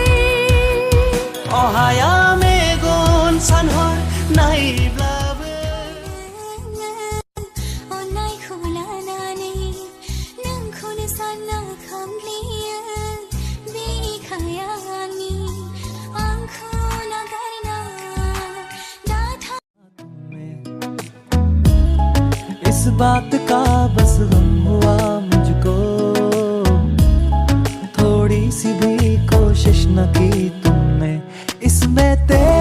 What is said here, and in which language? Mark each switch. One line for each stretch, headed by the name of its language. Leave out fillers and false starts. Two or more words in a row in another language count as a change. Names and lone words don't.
Bodo: अहाया मेगन सानहर नायब्लाबो अननायखौ लानानै नोंखौनो सानना खामग्लियो बिखायानि आंखौ नागारना
Hindi: इस बात का बस गम हुआ मुझको थोड़ी सी भी कोशिश न की तुमने इसमें